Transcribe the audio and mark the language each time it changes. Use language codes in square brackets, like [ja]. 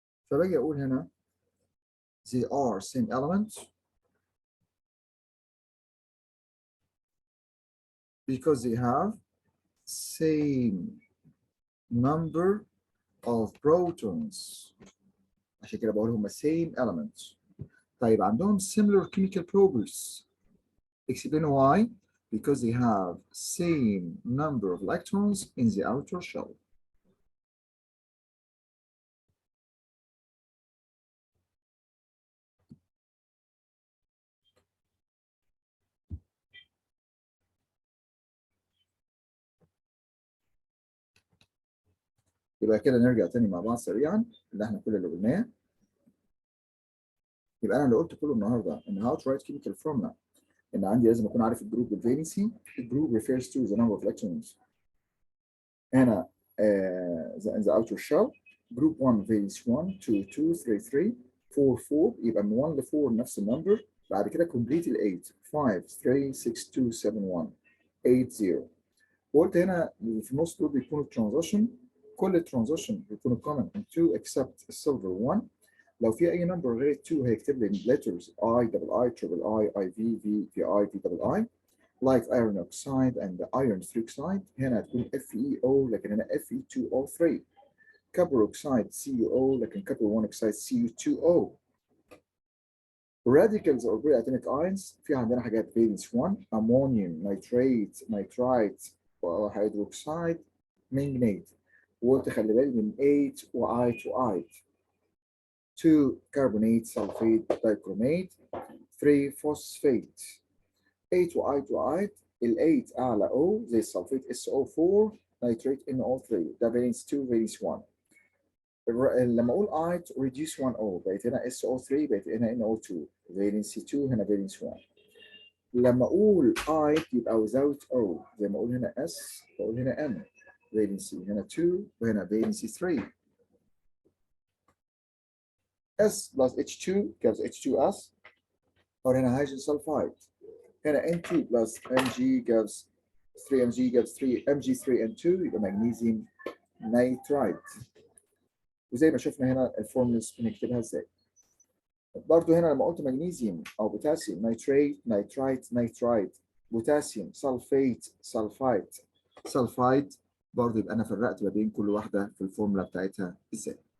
[ar] فباجي اقول هنا [en] they are same elements because they have same number of protons. [ar] عشان كده بقول هما same elements. [en] طيب عندهم similar chemical properties. Explain why. Because they have same number of electrons in the outer shell. [ar] يبقى كده نرجع تاني مع بعض سريعا اللي احنا كل اللي قلناه. يبقى انا اللي قلت كله النهارده ان [en] how to write chemical formula [ar] ان عندي لازم اكون عارف الجروب والفالنسي. [en] الجروب refers to the number of electrons هنا in the outer shell. [ar] Group 1 valence 1 2 2 3 3 4 4 يبقى من 1 ل 4 نفس النمبر. بعد كده complete ال 8 5 3 6 2 7 1 8 0. وقلت هنا في النص دول بيكونوا ترانزيشن. كل ترانزيشن بيكونوا [en] common in 2 except [ar] السيلفر 1. لو في اي نمبر غير 2 هيكتب لي [en] letters I double I triple I IV V VI V double I like iron oxide and the iron oxide. [ar] هنا هتكون FeO لكن هنا Fe2O3. [en] copper oxide CuO لكن copper 1 oxide Cu2O. radicals or free atomic ions [ar] في عندنا حاجات [en] valence 1 ammonium nitrate nitrite hydroxide manganate. [ar] وقلت خلي بالي من 8 و I to I. [en] 2 carbonate sulfate dichromate. 3 phosphate. 8 و I to I. ال 8 اعلى O زي السلفيت SO4 nitrate NO3 ده valence 2 valence 1. [ar] لما اقول [en] I to reduce 1 O [ar] بقت هنا SO3 بقت هنا NO2 valence 2 هنا valence 1. لما اقول I يبقى [en] without O [ar] زي ما اقول هنا S بقول هنا M valence هنا 2 وهنا valence 3. [en] S plus H2 gives H2S or هنا hydrogen sulfide. هنا N2 plus Mg gives 3Mg gives 3 Mg3N2 يبقى magnesium nitrite. [ar] وزي ما شفنا هنا الفورمولاز بنكتبها ازاي. برضه هنا لما قلت مغنيسيوم او بوتاسيوم نيتريت نيترايت نيترايت بوتاسيوم سلفيت سلفايت سلفايت برضه يبقى انا فرقت ما بين كل واحده في الفورمولا بتاعتها ازاي.